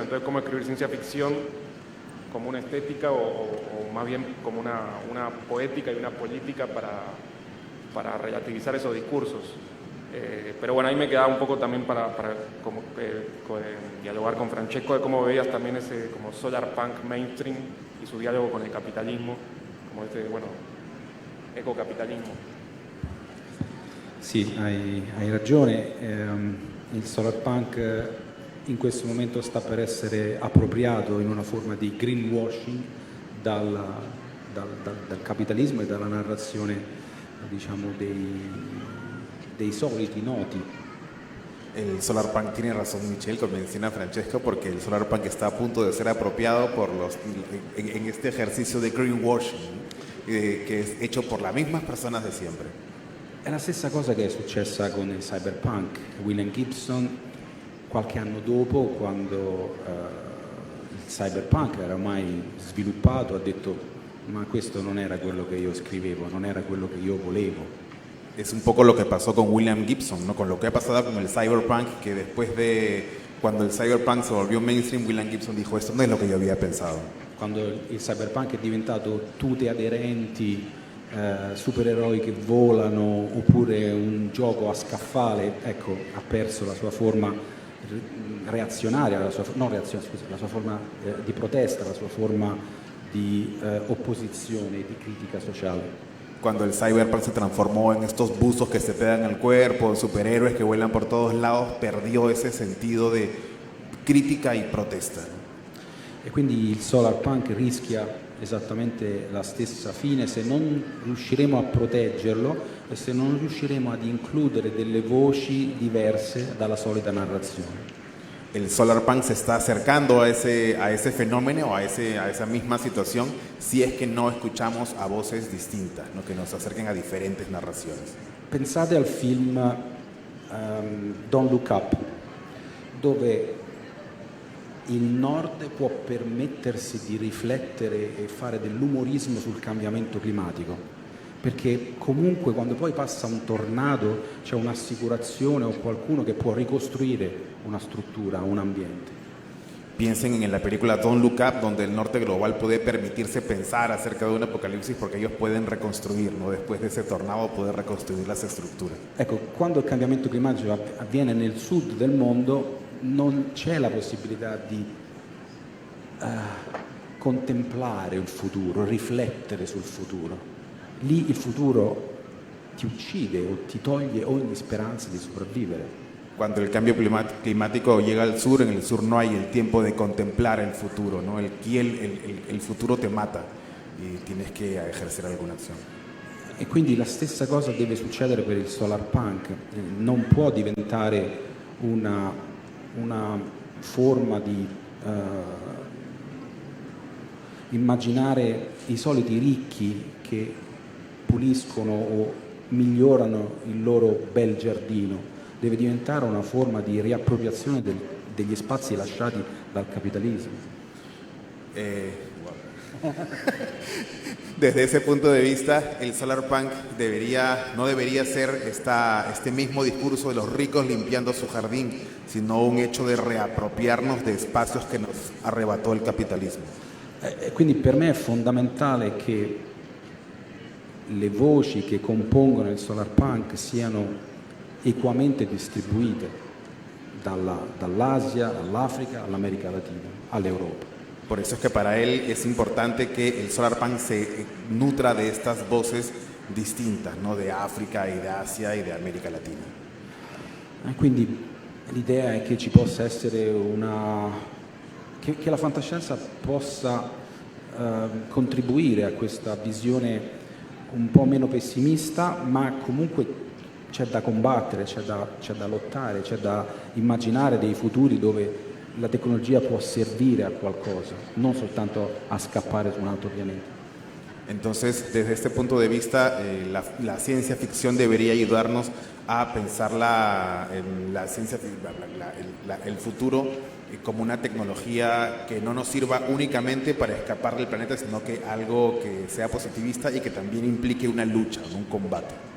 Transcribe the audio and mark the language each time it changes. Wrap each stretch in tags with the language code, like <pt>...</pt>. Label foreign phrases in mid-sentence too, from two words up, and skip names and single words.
<es>Entonces, ¿cómo escribir ciencia ficción como una estética o más bien como una poética y una política para relativizar esos discursos? Pero bueno, ahí me quedaba un poco también para dialogar con Francesco de cómo veías también ese como</es> <en>solar punk mainstream</en> <es>y su diálogo con el capitalismo, como ecocapitalismo.</es> <it>Sì, hai ragione. Il</it> <en>solar punk</en> <it>in questo momento sta per essere appropriato in una forma di greenwashing dal capitalismo e dalla narrazione, diciamo, dei soliti noti.</it> <es>El</es> <en>solar punk</en> <es>tiene razón, Michelle, como menciona Francesco, porque el</es> <en>solar punk</en> <es>está a punto de ser apropiado en este ejercicio de greenwashing que es hecho por las mismas personas de siempre.</es> <it>È la stessa cosa che è successa con il cyberpunk. William Gibson, qualche anno dopo, quando il cyberpunk era ormai sviluppato, ha detto: ma questo non era quello che io scrivevo, non era quello che io volevo.</it> <es>Es un poco lo que pasó con William Gibson, ¿no? Con lo que ha pasado con el cyberpunk, que después de cuando el cyberpunk se volvió mainstream, William Gibson dijo: esto no es lo que yo había pensado.</es> <it>Quando il cyberpunk è diventato tute aderenti, supereroi che volano, oppure un gioco a scaffale, ecco, ha perso la sua forma reazionaria, la sua forma di protesta, la sua forma di opposizione, di critica sociale.</it> <es>Cuando el cyberpunk se transformó en estos buzos que se pegan al cuerpo, superhéroes que vuelan por todos lados, perdió ese sentido de crítica y protesta.</es> <it>E quindi il</it> <en>solar punk</en> <it>rischia esattamente la stessa fine se non riusciremo a proteggerlo e se non riusciremo ad includere delle voci diverse dalla solita narrazione.</it> <es>El</es> <en>solar punk</en> <es>se está acercando a ese fenómeno, a esa misma situación, si es que no escuchamos a voces distintas, ¿no? Que nos acerquen a diferentes narraciones.</es> <it>Pensate al film Don't Look Up, dove il Nord può permettersi di riflettere e fare dell'umorismo sul cambiamento climatico, perché comunque quando poi passa un tornado c'è un'assicurazione o qualcuno che può ricostruire una struttura, un ambiente.</it> <es>Piensen en la película Don't Look Up, donde el norte global puede permitirse pensar acerca de un apocalipsis porque ellos pueden reconstruir, ¿no? Después de ese tornado poder reconstruir las estructuras.</es> <it>Ecco, quando il cambiamento climatico avviene nel sud del mondo non c'è la possibilità di contemplare il futuro, riflettere sul futuro. Lì il futuro ti uccide o ti toglie ogni speranza di sopravvivere.</it> <es>Cuando el cambio climático llega al sur, en el sur no hay el tiempo de contemplar el futuro, ¿no? El futuro te mata y tienes que ejercer alguna acción.</es> <it>E quindi la stessa cosa deve succedere per il solar punk. Non può diventare una forma di immaginare i soliti ricchi che puliscono o migliorano il loro bel giardino. Deve diventare una forma di riappropriazione degli spazi lasciati dal capitalismo.</it> <es>Desde ese punto de vista, el</es> <en>solar punk</en> <es>no debería ser este mismo discurso de los ricos limpiando su jardín, sino un hecho de reapropiarnos de espacios que nos arrebató el capitalismo.</es> <it>Quindi per me è fondamentale che le voci che compongono il</it> <en>solar punk</en> <it>siano equamente distribuite dall'Asia all'Africa, all'America Latina, all'Europa.</it> <es>Por eso es que para él es importante que el</es> <en>solar punk</en> <es>se nutra de estas voces distintas, ¿no? De África y de Asia y de América Latina.</es> <it>Quindi l'idea è che ci possa essere che la fantascienza possa contribuire a questa visione un po' meno pessimista, ma comunque c'è da combattere, c'è da lottare, c'è da immaginare dei futuri dove la tecnologia può servire a qualcosa, non soltanto a scappare su un altro pianeta.</it> <es>Entonces, desde este punto de vista, la ciencia ficción debería ayudarnos a pensar el futuro como una tecnología que no nos sirva únicamente para escapar del planeta, sino que algo que sea positivista y que también implique una lucha, un combate.</es>